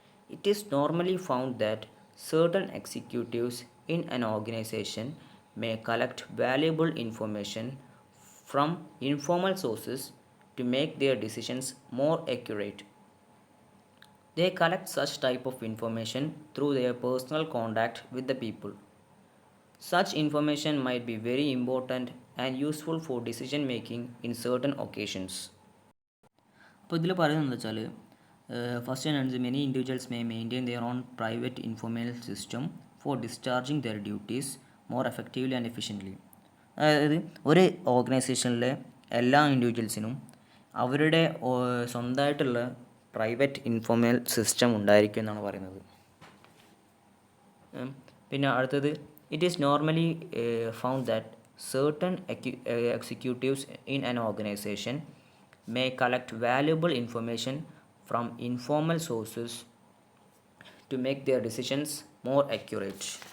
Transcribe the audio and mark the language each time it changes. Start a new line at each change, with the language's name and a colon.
English: It is normally found that certain executives in an organization may collect valuable information from informal sources to make their decisions more accurate. They collect such type of information through their personal contact with the people. Such information might be very important and useful for decision making in certain occasions.
Malayalam: അപ്പോൾ ഇതിൽ പറയുന്നത് എന്താ വെച്ചാൽ,
English: First and many individuals may maintain their own private informal system for discharging their duties more effectively and efficiently.
Malayalam: അതായത് ഒരു ഓർഗനൈസേഷനിലെ എല്ലാ ഇൻഡിവിജ്വൽസിനും അവരുടെ സ്വന്തമായിട്ടുള്ള പ്രൈവറ്റ് ഇൻഫോർമൽ സിസ്റ്റം ഉണ്ടായിരിക്കും എന്നാണ് പറയുന്നത്. പിന്നെ അടുത്തത്,
English: It is normally found that certain executives in an organization may collect valuable information from informal sources to make their decisions more accurate.